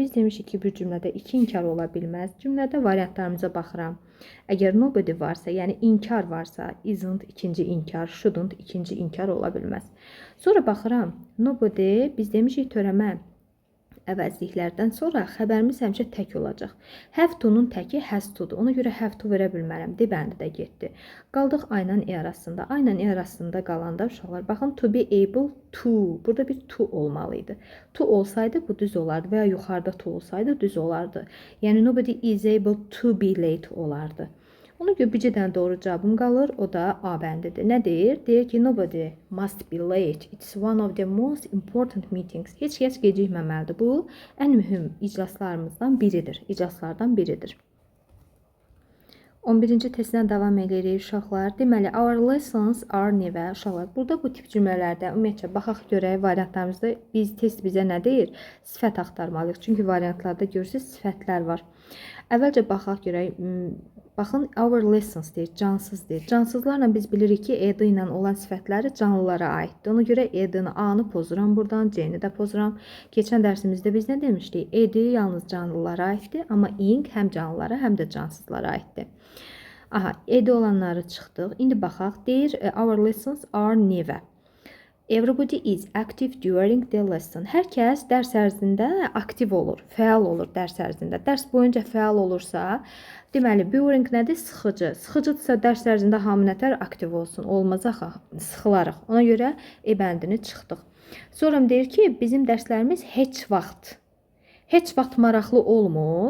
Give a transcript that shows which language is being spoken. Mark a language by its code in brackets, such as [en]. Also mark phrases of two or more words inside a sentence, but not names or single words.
[az] Biz demişik ki, bir cümlədə iki inkar ola bilməz. Cümlədə variantlarımıza baxıram. Əgər nobody varsa, yəni inkar varsa, isn't ikinci inkar, shouldn't ikinci inkar ola bilməz. Sonra baxıram, nobody, biz demişik törəmə əvəzliklərdən sonra xəbərimiz həmişə tək olacaq. [en] Have to-nun [az] təki [en] has to-dur. [az] Ona görə [en] have to [az] verə bilmərəm. D bəndi də getdi. Qaldıq A ilə E arasında. A ilə E arasında qalanda uşaqlar, baxın, [en] to be able to. [az] Burada bir to olmalıydı. To olsaydı bu düz olardı və ya yuxarıda to olsaydı düz olardı. Yəni [en] nobody is able to be late [az] olardı. Ona görə bircə dənə doğru cavabım qalır, o da A bəndidir. Nə deyir? Deyir ki, [en] nobody must be late. It's one of the most important meetings. [az] Heç kəs gecikməməlidir. Bu, ən mühüm iclaslarımızdan biridir. İclaslardan biridir. 11-ci testdən davam edirik uşaqlar. Deməli, [en] our lessons are never. [az] Uşaqlar, burada bu tip cümlələrdə ümumiyyətcə baxaq görək variantlarımızda test bizə nə deyir? Sifət axtarmalıyıq. Çünki variantlarda görürsünüz sifətlər var. Əvvəlcə baxaq görək. Baxın, [en] our lessons [az] deyir, cansız deyir. Cansızlarla biz bilirik ki, ed ilə olan sifətləri canlılara aiddir. Ona görə edini, A-nı pozuram buradan, C-ni də pozuram. Keçən dərsimizdə biz nə demişdik? Edi yalnız canlılara aiddir, amma ing həm canlılara, həm də cansızlara aiddir. Aha, edi olanları çıxdıq. İndi baxaq, deyir, [en] our lessons are never. Everybody is active during the lesson. [az] Hər kəs dərs ərzində aktiv olur, fəal olur dərs ərzində. Dərs boyunca fəal olursa, deməli, during nədir? Sıxıcı. Sıxıcıdırsa dərs ərzində hamı nətər aktiv olsun? Olmaz axı, sıxılarıq. Ona görə E bəndini çıxdıq. Sonra deyir ki, bizim dərslərimiz heç vaxt maraqlı olmur.